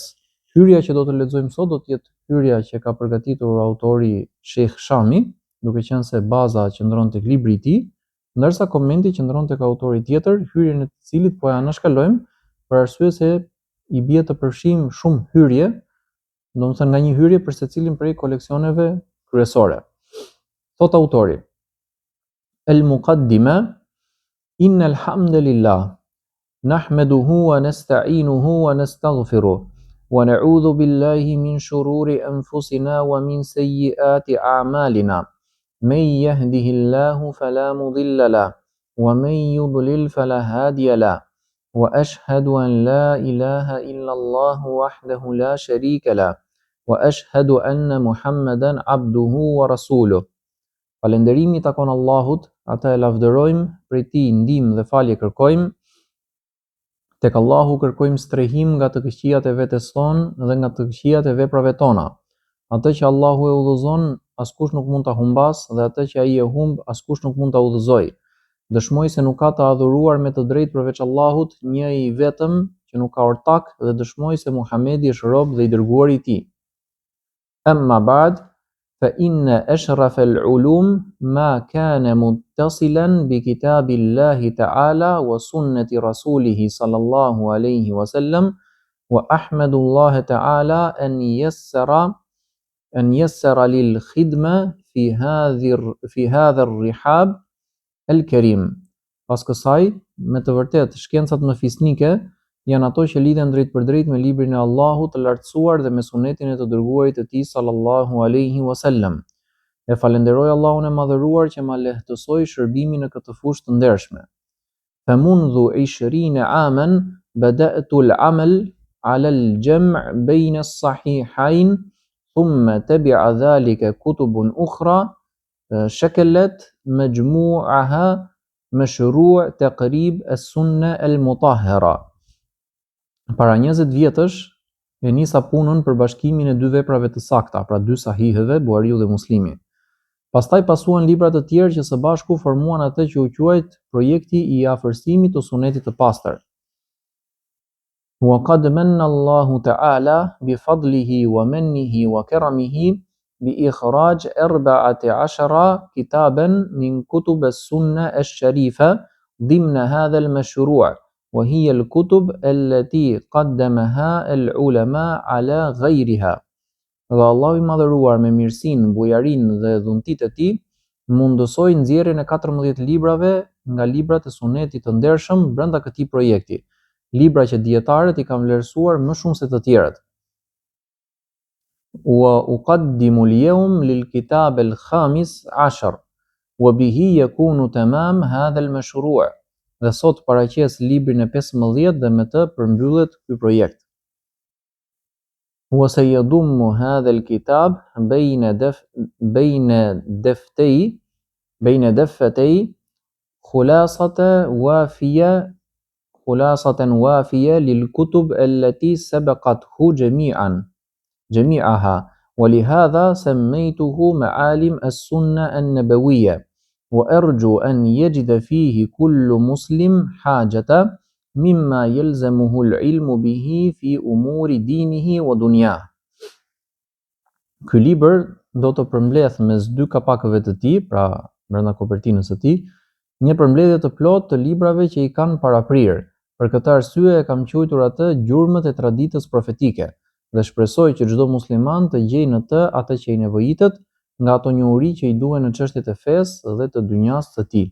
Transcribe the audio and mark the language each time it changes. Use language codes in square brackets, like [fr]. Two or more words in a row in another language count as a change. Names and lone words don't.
[sq] Hyrja që do të lexojmë sot do të jetë hyrja që ka përgatitur autori Sheikh Shami, duke qenë se baza qëndron tek libri i tij, ndërsa komenti qëndron tek autori tjetër, hyrjen e të cilit po ja anashkalojmë për arsye se i bie të përfshijmë shumë hyrje, domethënë nga një hyrje për secilin prej koleksioneve kryesore. Thot autori: [ar] المقدمة إن الحمد لله نحمده ونستعينه ونستغفره ونعوذ بالله من شرور أنفسنا ومن سيئات أعمالنا. من يهده الله فلا مضل له ومن يضلل فلا هادي له. وأشهد أن لا إله إلا الله وحده لا شريك له وأشهد أن محمدا عبده ورسوله. [sq] Falënderimi takon Allahut, atë e lavdërojmë, prej tij ndihmë dhe falje kërkojmë. Tek Allahu kërkojmë strehim nga të këqijat e vetes tonë dhe nga të këqijat e veprave tona. Atë që Allahu e udhëzon, askush nuk mund ta humbas dhe atë që ai e humb, askush nuk mund ta udhëzojë. Dëshmoj se nuk ka të adhuruar me të drejtë përveç Allahut, një i vetëm që nuk ka ortak, dhe dëshmoj se Muhamedi është rob dhe i dërguari i tij. [ar] أما بعد فإن أشرف العلوم ما كان متصلا بكتاب الله تعالى وسنة رسوله صلى الله عليه وسلم وأحمد الله تعالى أن يسر للخدمة في هذا الرحاب الكريم. [sq] Pas kësaj, me të vërtet, shkencat më fisnike janë ato që lidhen drejt për drejt me librin e Allahut të lartësuar dhe me sunetin e të dërguarit të tij [ar] صلى الله عليه وسلم. [sq] E falenderoj Allahun e madhëruar që ma lehtësoi shërbimin në këtë fushë të ndershme. [ar] فمنذ 20 عاما بدأت العمل على الجمع بين الصحيحين ثم تبع ذلك كتب أخرى شكلت مجموعها مشروع تقريب السنة المطهرة. [sq] Para 20 vjetësh e nisa punën për bashkimin e dy veprave të sakta, pra dy sahiheve, Buhariu dhe Muslimi. Pastaj pasuan libra të tjerë që së bashku formuan atë që u quajt projekti i afërsimit të sunetit të pastër. [ar] وقد من الله تعالى بفضله ومنه وكرمه بإخراج 14 كتابا من كتب السنة الشريفة ضمن هذا المشروع وهي الكتب التي قدمها العلماء على غيرها. [sq] Dhe Allahu i madhëruar me mirësinë, bujarinë dhe dhuntitë e tij mundësoi nxjerrjen e 14 librave nga librat e sunetit të ndershëm brenda këtij projekti, libra që dietarët i kanë vlerësuar më shumë se të tjerët. [ar] وأقدم اليوم للكتاب الخامس عشر وبه يكون تمام هذا المشروع. [sq] Dhe sot paraqes librin e 15 dhe me të përmbyllet ky projekt. [ar] وسيضم هذا الكتاب بين دفتي خلاصة وافية للكتب التي سبقته جميعها ولهذا سميته معالم السنة النبوية وأرجو أن يجد فيه كل مسلم حاجة مما يلزمه العلم به في أمور دينه ودنياه. [sq] Ky libër do të përmbledh mes dy kapakëve të tij, pra brenda kopertinës së tij, një përmbledhje të plotë të librave që i kanë paraprirë. Për këtë arsye e kam quajtur atë gjurmët e traditës profetike dhe shpresoj që çdo musliman të gjejë në të atë që i nevojitet nga ato njohuri që i duhen në çështjet e fesë dhe të dynjas së tij.